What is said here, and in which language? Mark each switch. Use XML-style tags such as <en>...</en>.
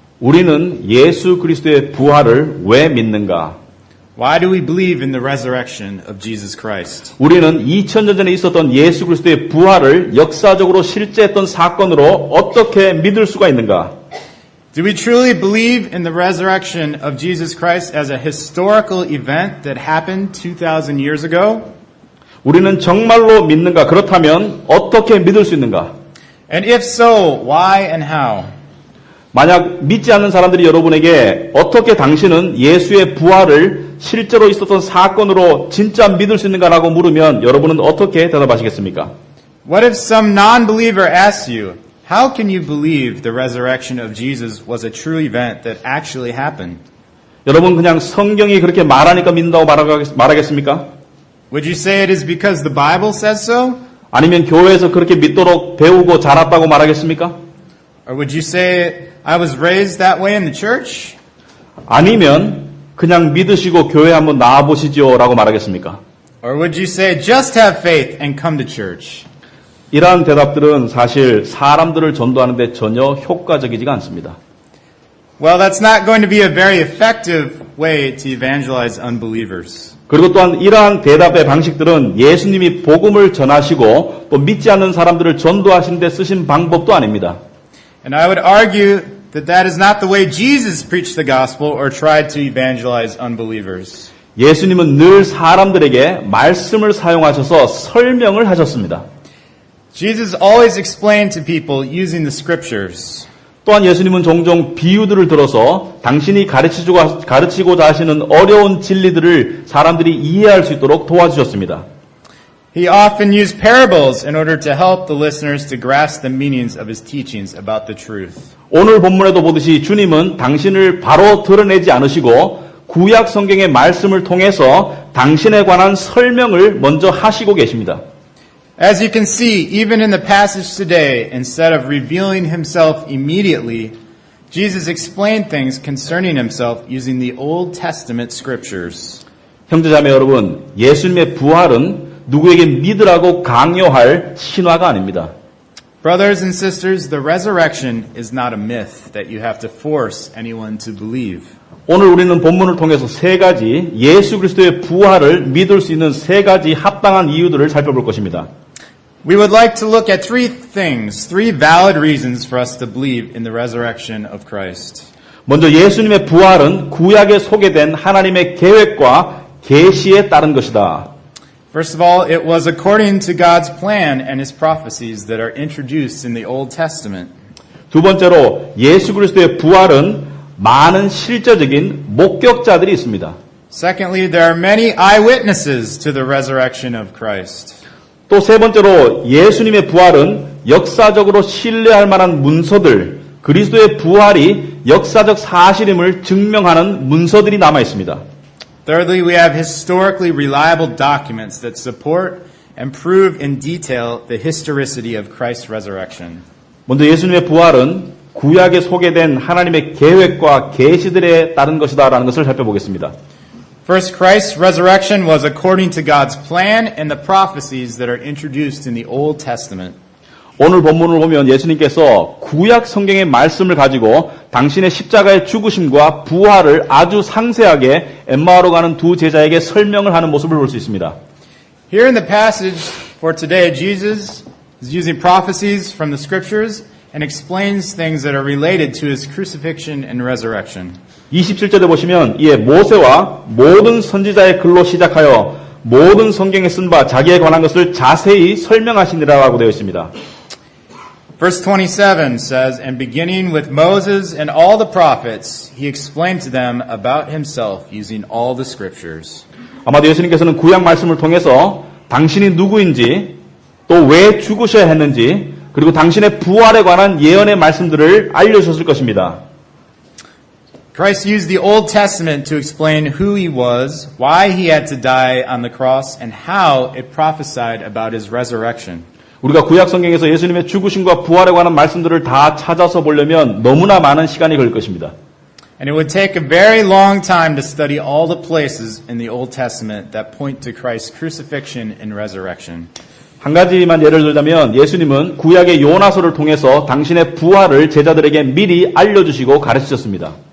<ko>우리는 예수 그리스도의 부활을 왜 믿는가?</ko> <en>Why do we believe in the resurrection of Jesus Christ?</en> <ko>우리는 2000년 전에 있었던 예수 그리스도의 부활을 역사적으로 실제했던 사건으로 어떻게 믿을 수가 있는가?</ko> <en>Do we truly believe in the resurrection of Jesus Christ as a historical event that happened 2,000 years ago?</en> <ko>우리는 정말로 믿는가? 그렇다면 어떻게 믿을 수 있는가?</ko> <en>And if so, why and how?</en> <ko>만약 믿지 않는 사람들이 여러분에게 어떻게 당신은 예수의 부활을 실제로 있었던 사건으로 진짜 믿을 수 있는가라고 물으면 여러분은 어떻게 대답하시겠습니까?</ko> <en>What if some non-believer asks you, how can you believe the resurrection of Jesus was a true event that actually happened?</en> <ko>여러분 그냥 성경이 그렇게 말하니까 믿는다고 말하겠습니까?</ko> <en>Would you say it is because the Bible says so?</en> <ko>아니면 교회에서 그렇게 믿도록 배우고 자랐다고 말하겠습니까?</ko> <en>Or would you say, I was raised that way in the church?</en> <ko>아니면 그냥 믿으시고 교회 한번 나와보시죠 라고 말하겠습니까?</ko> <en>Or would you say, just have faith and come to church?</en> <ko>이러한 대답들은 사실 사람들을 전도하는데 전혀 효과적이지가 않습니다.</ko> <en>Well, that's not going to be a very effective way to evangelize unbelievers.</en> <ko>그리고 또한 이러한 대답의 방식들은 예수님이 복음을 전하시고 또 믿지 않는 사람들을 전도하시는 데 쓰신 방법도 아닙니다.</ko> <en>And I would argue that that is not the way Jesus preached the gospel or tried to evangelize unbelievers.</en> <ko>예수님은 늘 사람들에게 말씀을 사용하셔서 설명을 하셨습니다.</ko> <en>Jesus always explained to people using the scriptures.</en> <ko>또한 예수님은 종종 비유들을 들어서 당신이 가르치고자 하시는 어려운 진리들을 사람들이 이해할 수 있도록 도와주셨습니다.</ko> <en>He often used parables in order to help the listeners to grasp the meanings of his teachings about the truth.</en> <ko>오늘 본문에도 보듯이 주님은 당신을 바로 드러내지 않으시고 구약 성경의 말씀을 통해서 당신에 관한 설명을 먼저 하시고 계십니다.</ko> <en>As you can see, even in the passage today, instead of revealing himself immediately, Jesus explained things concerning himself using the Old Testament scriptures.</en> <ko>형제자매 여러분, 예수님의 부활은 누구에게 믿으라고 강요할 신화가 아닙니다.</ko> <en>Brothers and sisters, the resurrection is not a myth that you have to force anyone to believe.</en> <ko>오늘 우리는 본문을 통해서 세 가지 예수 그리스도의 부활을 믿을 수 있는 세 가지 합당한 이유들을 살펴볼 것입니다.</ko> <en>We would like to look at three valid reasons for us to believe in the resurrection of Christ.</en> <ko>먼저 예수님의 부활은 구약에 소개된 하나님의 계획과 계시에 따른 것이다.</ko> <en>First of all, it was according to God's plan and his prophecies that are introduced in the Old Testament.</en> <ko>두 번째로 예수 그리스도의 부활은 많은 실제적인 목격자들이 있습니다.</ko> <en>Secondly, there are many eyewitnesses to the resurrection of Christ.</en> <ko>또 세 번째로 예수님의 부활은 역사적으로 신뢰할 만한 문서들, 그리스도의 부활이 역사적 사실임을 증명하는 문서들이 남아 있습니다.</ko> <en>Thirdly, we have historically reliable documents that support and prove in detail the historicity of Christ's resurrection.</en> <ko>먼저 예수님의 부활은 구약에 소개된 하나님의 계획과 계시들에 따른 것이다라는 것을 살펴보겠습니다.</ko> <en>First, Christ's resurrection was according to God's plan and the prophecies that are introduced in the Old Testament.</en> <ko>오늘 본문을 보면 예수님께서 구약 성경의 말씀을 가지고 당신의 십자가의 죽으심과 부활을 아주 상세하게 엠마오로 가는 두 제자에게 설명을 하는 모습을 볼 수 있습니다.</ko> <en>Here in the passage for today, Jesus is using prophecies from the scriptures and explains things that are related to his crucifixion and resurrection.</en> <ko>27절에 보시면 이에 모세와 모든 선지자의 글로 시작하여 모든 성경에 쓴 바 자기에 관한 것을 자세히 설명하시니라라고 되어 있습니다.</ko> <en>Verse 27 says, And beginning with Moses and all the prophets, he explained to them about himself using all the scriptures.</en> <ko>아마도 예수님께서는 구약 말씀을 통해서 당신이 누구인지 또 왜 죽으셔야 했는지 그리고 당신의 부활에 관한 예언의 말씀들을 알려주셨을 것입니다.</ko> <en>Christ used the Old Testament to explain who he was, why he had to die on the cross, and how it prophesied about his resurrection.</en> <ko>우리가 구약 성경에서 예수님의 죽으심과 부활에 관한 말씀들을 다 찾아서 보려면 너무나 많은 시간이 걸릴 것입니다.</ko> <en>And it would take a very long time to study all the places in the Old Testament that point to Christ's crucifixion and resurrection.</en> <ko>한 가지만 예를 들자면 예수님은 구약의 요나서를 통해서 당신의 부활을 제자들에게 미리 알려주시고 가르치셨습니다.</ko>